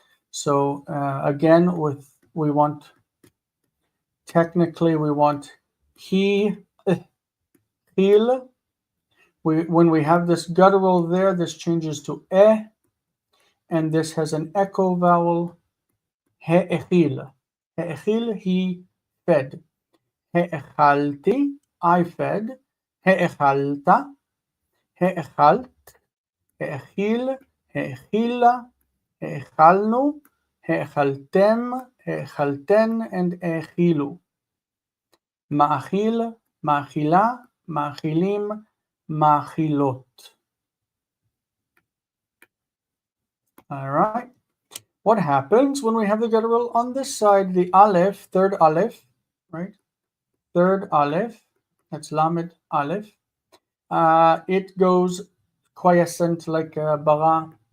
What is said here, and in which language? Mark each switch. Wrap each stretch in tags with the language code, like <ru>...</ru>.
<en>So again, we want he, chil. When we have this guttural there, this changes to e, and this has an echo vowel, he'echil. He'echil, he fed. He'echalti, I fed,</en> <he>האכלת, האכלת, האכיל, האכילה, האכלנו, האכלתם, האכלתן, and האכילו. מאכיל, מאכילה, מאכילים, מאכילות.</he> <en>All right. What happens when we have the guttural on this side? The aleph, third aleph, right? Third aleph, that's lamed aleph. It goes quiescent like bara.</en>